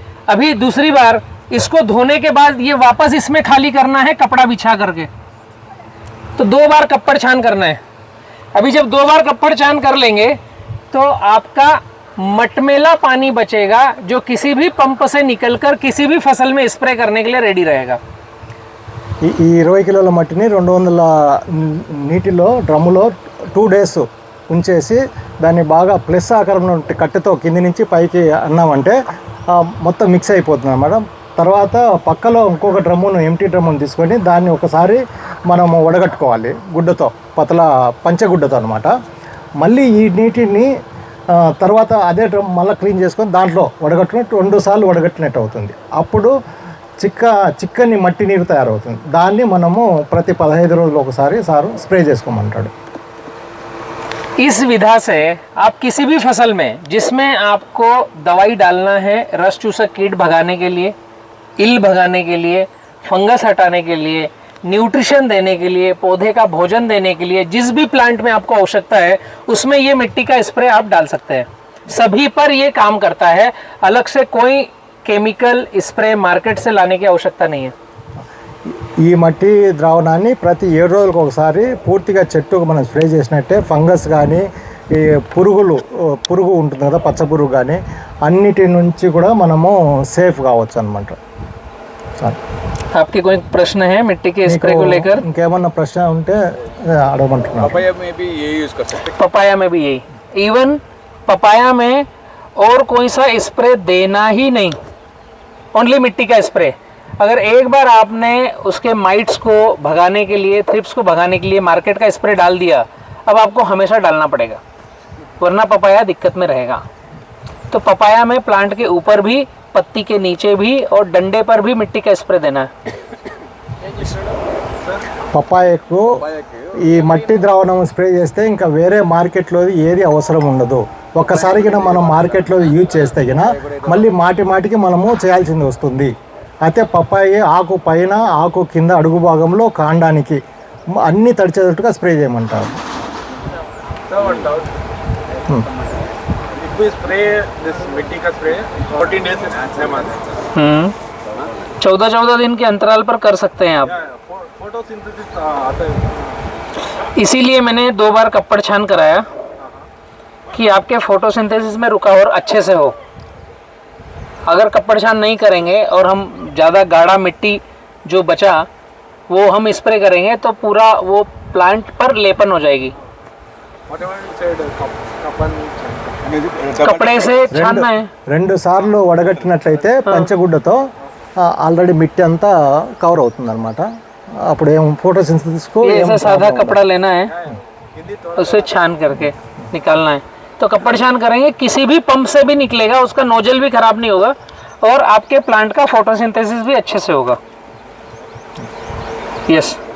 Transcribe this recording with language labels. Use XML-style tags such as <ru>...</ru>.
<hi>अभी दूसरी बार इसको धोने के बाद ये वापस इसमें खाली करना है कपड़ा बिछा करके, तो 2 बार कपड़ छान करना है। अभी जब 2 बार कपड़ छान कर लेंगे तो आपका मटमेला पानी बचेगा जो किसी भी पंप से निकलकर किसी भी फसल में स्प्रे करने के लिए रेडी रहेगा।</hi> <te>ఈ 20 కిలోల మట్టిని 200 నీటిలో డ్రమ్ములో 2 డేస్ ఉంచేసి దాన్ని బాగా ప్లస్ ఆకారంలో కట్టెతో కింది నుంచి పైకి అన్నామంటే మొత్తం మిక్స్ అయిపోతుంది అన్నమాట. తర్వాత పక్కలో ఇంకొక డ్రమ్మును ఎంటీ డ్రమ్మును తీసుకొని దాన్ని ఒకసారి మనము వడగట్టుకోవాలి గుడ్డతో, పతల పంచగుడ్డతో అనమాట. మళ్ళీ ఈ నీటిని తర్వాత అదే డ్రమ్ మళ్ళీ క్లీన్ చేసుకొని దాంట్లో వడగట్టుకుని 2 సార్లు వడగట్టినట్టు అవుతుంది. అప్పుడు చిక్కని మట్టి నీరు తయారవుతుంది. దాన్ని మనము ప్రతి 15 రోజులు ఒకసారి సారు స్ప్రే చేసుకోమంటాడు.</te> <hi>इस विधा से आप किसी भी फसल में जिसमें आपको दवाई डालना है रस चूसक कीट भगाने के लिए, इल भगाने के लिए, फंगस हटाने के लिए, न्यूट्रिशन देने के लिए, पौधे का भोजन देने के लिए, जिस भी प्लांट में आपको आवश्यकता है उसमें ये मिट्टी का स्प्रे आप डाल सकते हैं। सभी पर ये काम करता है, अलग से कोई केमिकल स्प्रे मार्केट से लाने की आवश्यकता नहीं है।</hi> <te>ఈ మట్టి ద్రావణాన్ని ప్రతి 7 రోజులకు ఒకసారి పూర్తిగా చెట్టుకు మనం స్ప్రే చేసినట్టే ఫంగస్ కానీ ఈ పురుగు ఉంటుంది కదా, పచ్చ పురుగు కానీ అన్నిటి నుంచి కూడా మనము సేఫ్ కావచ్చు అనమాట. సార్</te> <hi>आपके कोई प्रश्न है मिट्टी के स्प्रे को लेकर?</hi> <te>ఇంకేమన్నా ప్రశ్న ఉంటే అడగమంటున్నాను.</te> <hi>पपाया में भी यही यूज कर सकते पपाया में भी यही, इवन पपाया में और कोई सा स्प्रे देना ही नहीं, ओनली मिट्टी का स्प्रे. अगर एक बार आपने उसके माइट्स को भगाने के लिए, थ्रिप्स को भगाने के लिए मार्केट का स्प्रे डाल दिया, अब आपको हमेशा डालना पड़ेगा, वरना पपाया दिक्कत में रहेगा. तो पपाया में प्लांट के ऊपर भी, पत्ती के नीचे भी और डंडे पर भी मिट्टी का स्प्रे देना है.</hi> <te>పపాయకు ఈ మట్టి ద్రావణం స్ప్రే చేస్తే ఇంకా వేరే మార్కెట్లో ఏది అవసరం ఉండదు. ఒక్కసారి కింద మనం మార్కెట్లో యూజ్ చేస్తే కింద మళ్ళీ మాటికి మనము చేయాల్సింది వస్తుంది. అయితే పపాయి ఆకు పైన, ఆకు కింద, అడుగు భాగంలో, కాండానికి అన్నీ తడిచేటట్టుగా స్ప్రే చేయమంటారు.</te> <en>If we spray this</en> <hi>मिट्टी का spray</hi> <en>14 days in a month.</en> <hi>14 दिन के अंतराल पर कर सकते हैं आप. फोटोसिंथेसिस आता है. इसीलिए मैंने 2 बार कपड़ छान कराया कि आपके फोटोसिंथेसिस में रुकावट अच्छे से हो. अगर कपड़ छान नहीं करेंगे और हम ज़्यादा गाढ़ा मिट्टी जो बचा वो हम स्प्रे करेंगे तो पूरा वो प्लांट पर लेपन हो जाएगी.</hi> <en>Whatever you said,</en> <hi>कपड़े से छानना है.</hi> <te>2 సార్లు వడగట్టినట్లయితే పంచగుడ్డతో ఆల్రెడీ మిట్టి అంతా కవర్ అవుతుంది అనమాట. అప్పుడు ఏం ఫోటోసింథసిస్కు</te> <hi>ये ऐसा सादा कपड़ा लेना है, उसे छान करके निकालना है. तो कपड़ छान करेंगे, किसी भी पंप से भी निकलेगा, उसका नोजल भी खराब नहीं होगा और आपके प्लांट का फोटोसिंथेसिस भी अच्छे से होगा.</hi> <en>Yes.</en>